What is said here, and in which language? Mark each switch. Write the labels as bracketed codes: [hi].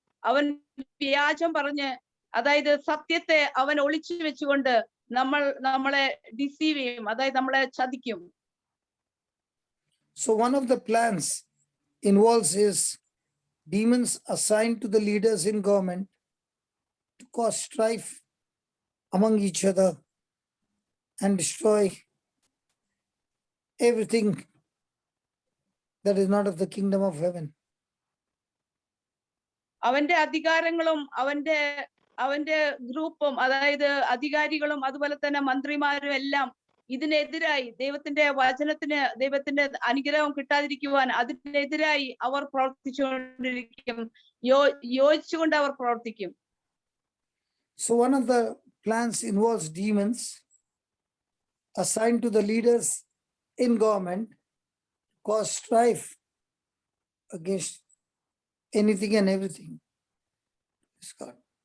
[ml] അവൻ വ്യാജം പറഞ്ഞ്, അതായത് സത്യത്തെ അവൻ ഒളിച്ചു വെച്ചുകൊണ്ട് നമ്മളെ ഡിസീവ് ചെയ്യും, അതായത് നമ്മളെ ചതിക്കും. [en] So one of the plans involves is demons assigned to the leaders in government to cause strife among each other and destroy everything that is not of the kingdom of heaven. [ml] അവന്റെ അധികാരങ്ങളും അവന്റെ അവന്റെ ഗ്രൂപ്പും അതായത് അധികാരികളും അതുപോലെ തന്നെ മന്ത്രിമാരും എല്ലാം ഇതിനെതിരായി ദൈവത്തിന്റെ വചനത്തിന് ദൈവത്തിന്റെ അനുഗ്രഹം കിട്ടാതിരിക്കുവാൻ അതിനെതിരായി അവർ പ്രവർത്തിച്ചുകൊണ്ടിരിക്കും. യോജിച്ചുകൊണ്ട് അവർ പ്രവർത്തിക്കും. [en] So one of the plans involves demons assigned to the leaders in government, cause strife against anything and everything. Praise God.